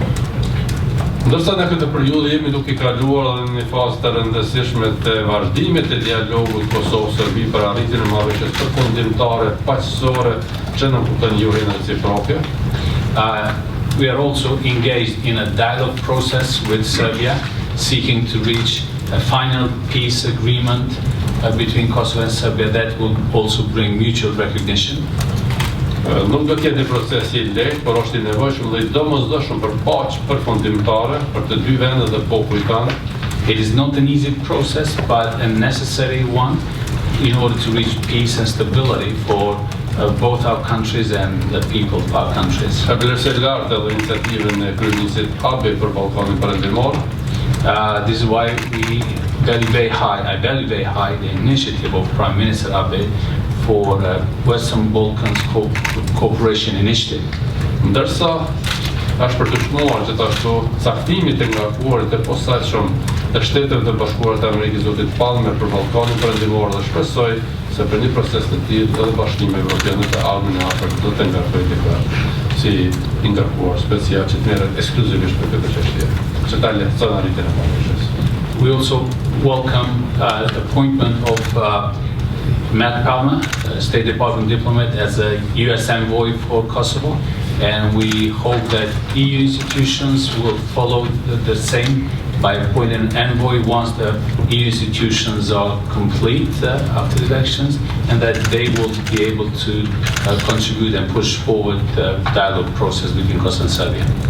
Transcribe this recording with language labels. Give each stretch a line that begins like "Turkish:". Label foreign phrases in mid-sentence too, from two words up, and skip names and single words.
Albanian: Ndërsa në këtë periudhë jemi duke kaluar edhe në një fazë të rëndësishme të vazhdimit të dialogut Kosovë-Serbi për arritjen e marrëveshjes përfundimtare paqësore që në kupton jurin reciproke.
English: We are also engaged in a dialogue process with Serbia, seeking to reach a final peace agreement between Kosovo and Serbia that will also bring mutual recognition.
Albanian: Nuk do të jetë një proces i lehtë, por është i nevojshëm dhe i domosdoshëm për paqë përfundimtare për të dy vendet dhe popujt tanë.
English: It is not an easy process, but a necessary one in order to reach peace and stability for both our countries and the people of our countries.
Albanian: E vlerësoj lartë edhe iniciativën e kryeministit Abe për Ballkanin Perëndimor.
English: This is why I value very high the initiative of Prime Minister Abe for Western Balkans Cooperation Initiative.
Albanian: Ndërsa është për të shmuar gjithashtu caktimi të ngarkuarit të posaçëm të Shteteve të Bashkuara të Amerikës zotit Palmer për Ballkanin Perëndimor dhe shpresoj se për një proces të tillë edhe Bashkimi Evropian të ardhmen e afërt do të ngarkojë këtë si i ngarkuar special që të merret ekskluzivisht për këtë çështje, që ta lehtëson arritjen e marrëveshjes.
English: We also welcome the appointment of Matt Palmer, State Department diplomat, as a U.S. envoy for Kosovo, and we hope that EU institutions will follow the same by appointing an envoy once the EU institutions are complete after the elections, and that they will be able to contribute and push forward the dialogue process between Kosovo and Serbia.